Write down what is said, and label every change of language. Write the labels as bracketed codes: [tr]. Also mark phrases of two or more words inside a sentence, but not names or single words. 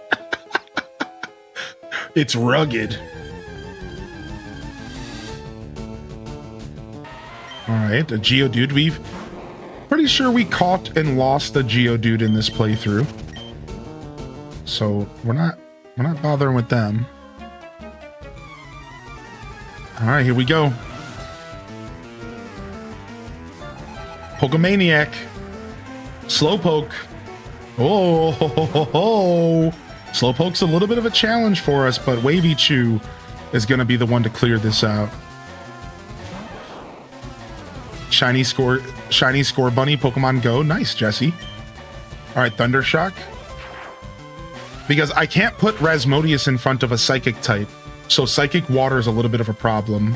[en] It's rugged. All right, a Geodude. We've pretty sure we caught and lost a Geodude in this playthrough, so we're not bothering with them. All right, here we go. Pokemaniac. Slowpoke. Oh, ho, ho, ho, ho. Slowpoke's a little bit of a challenge for us, but Wavy Chew is going to be the one to clear this out. Shiny Score Bunny, Pokemon Go. Nice, Jesse. All right, Thundershock. Because I can't put Rasmodius in front of a Psychic type, so Psychic Water is a little bit of a problem.